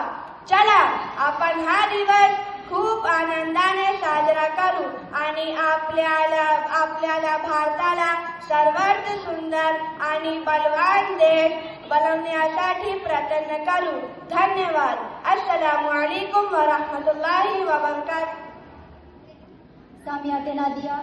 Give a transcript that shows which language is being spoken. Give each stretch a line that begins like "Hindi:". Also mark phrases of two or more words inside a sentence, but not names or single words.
Marathi: चला आपण हा दिवस खूप आनंदाने साजरा करू आणि आपल्याला भारताला सर्वात सुंदर आणि बलवान देश बनवण्यासाठी प्रयत्न करू। धन्यवाद।
Arabic: السلام عليكم ورحمة الله وبركاته. सामिया नादिया।